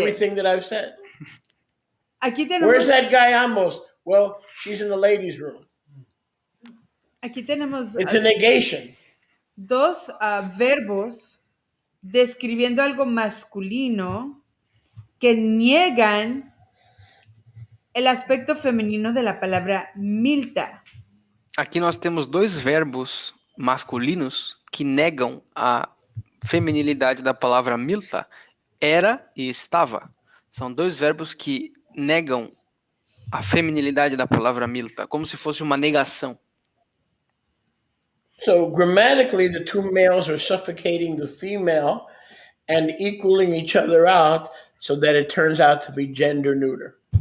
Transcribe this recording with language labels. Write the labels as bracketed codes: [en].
[en] everything that I've said. [es] Aquí tenemos, [en] Where's that guy, Amos? Well, she's in the ladies' room. [es] aquí tenemos [en] It's a negation. [es] dos verbos describiendo algo masculino que niegan el aspecto femenino de la palabra milta. [pt] Aqui nós temos dois verbos masculinos que negam a feminilidade da palavra milta, era e estava. São dois verbos que negam a feminilidade da palavra milta, como se fosse uma negação. [en] So grammatically, the two males are suffocating the female and equaling each other out so that it turns out to be gender neuter.